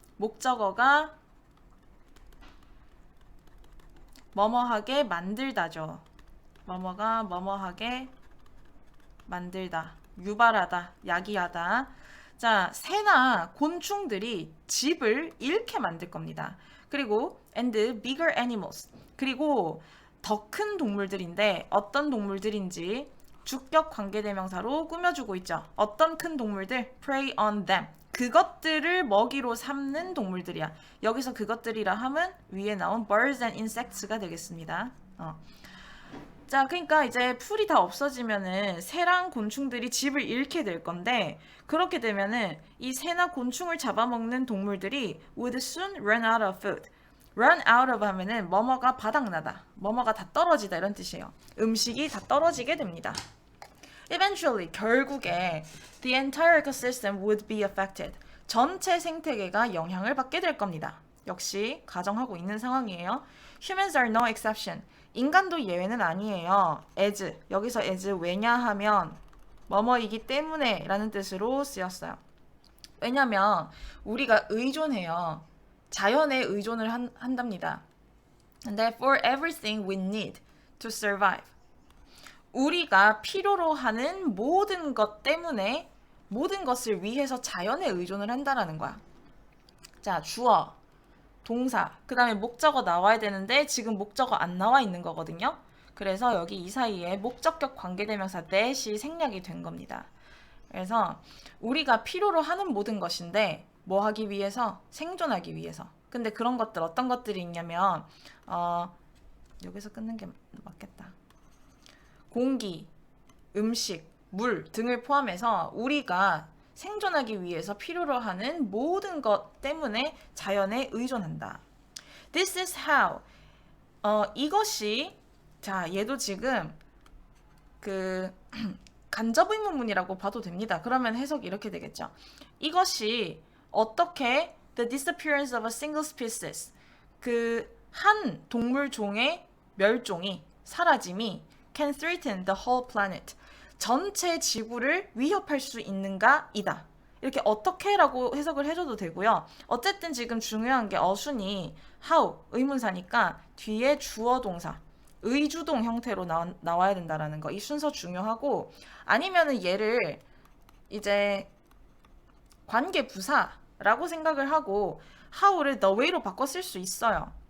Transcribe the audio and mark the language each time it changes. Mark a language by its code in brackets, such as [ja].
[ko] 목적어가 뭐뭐하게 만들다죠. 뭐뭐가 뭐뭐하게 만들다. 유발하다. 야기하다. 자, 새나 곤충들이 집을 잃게 만들 겁니다. 그리고 [en] and bigger animals. [ko] 그리고 더 큰 동물들인데 어떤 동물들인지 주격 관계대명사로 꾸며주고 있죠. 어떤 큰 동물들? [en] prey on them. [ko] 그것들을 먹이로 삼는 동물들이야. 여기서 그것들이라 함은 위에 나온 birds and insects가 되겠습니다. 자, 그러니까 이제 풀이 다 없어지면은 새랑 곤충들이 집을 잃게 될 건데, 그렇게 되면은 이 새나 곤충을 잡아먹는 동물들이 [en] would soon run out of food. [ko] run out of 하면은 뭐뭐가 바닥나다, 뭐뭐가 다 떨어지다 이런 뜻이에요. 음식이 다 떨어지게 됩니다. [en] Eventually, [ko] 결국에 [en] the entire ecosystem would be affected. [ko] 전체 생태계가 영향을 받게 될 겁니다. 역시 가정하고 있는 상황이에요. [en] Humans are no exception. [ko] 인간도 예외는 아니에요. as, 여기서 as 왜냐하면 뭐뭐이기 때문에 라는 뜻으로 쓰였어요. 왜냐면 우리가 의존해요. 자연에 의존을 한답니다. 근데 [en] for everything we need to survive. [ko] 우리가 필요로 하는 모든 것 때문에 모든 것을 위해서 자연에 의존을 한다라는 거야. 자, 주어, 동사, 그 다음에 목적어 나와야 되는데 지금 목적어 안 나와 있는 거거든요. 그래서 여기 이 사이에 목적격 관계대명사 that이 생략이 된 겁니다. 그래서 우리가 필요로 하는 모든 것인데 뭐 하기 위해서? 생존하기 위해서. 근데 그런 것들 어떤 것들이 있냐면 여기서 끊는 게 맞겠다. 공기, 음식, 물 등을 포함해서 우리가 생존하기 위해서 필요로 하는 모든 것 때문에 자연에 의존한다. [en] This is how. [ko] 이것이, 자, 얘도 지금 그 간접 의문문이라고 봐도 됩니다. 그러면 해석이 이렇게 되겠죠. [en] 이것이 어떻게 the disappearance of a single species, [ko] 그 한 동물종의 멸종이, 사라짐이 [en] can threaten the whole planet. [ko] 전체 지구를 위협할 수 있는가? 이다. 이렇게 어떻게라고 해석을 해줘도 되고요. 어쨌든 지금 중요한 게 어순이 how, 의문사니까 뒤에 주어 동사, 의주동 형태로 나와야 된다라는 거. 이 순서 중요하고, 아니면은 얘를 이제 관계 부사라고 생각을 하고 how를 the way로 바꿔 쓸 수 있어요.